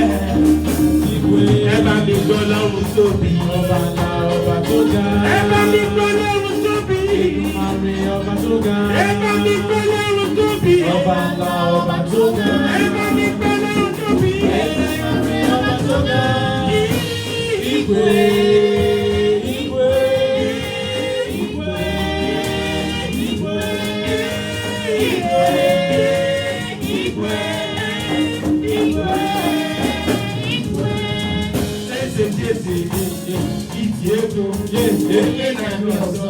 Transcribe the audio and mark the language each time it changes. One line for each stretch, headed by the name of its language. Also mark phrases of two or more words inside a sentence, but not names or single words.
Yoruba: Ẹ bá mi gbọ́ Ọlọ́run tóbi, ọba ńlá ọba tó ga. Ẹ bá mi gbọ́ Ọlọ́run tóbi, Èdùmàrè ọba tó ga. Ẹ bá mi gbọ́ Ọlọ́run tóbi, ọba ńlá ọba tó ga. Ẹ bá mi gbọ́ Ọlọ́run tóbi, Èdùmàrè ọba tó ga.
Igbo: Igwe, igwe, igwe, igwe, igwe, igwe, igwe, igwe. Eze iti ego, onye na-eme ọzọ.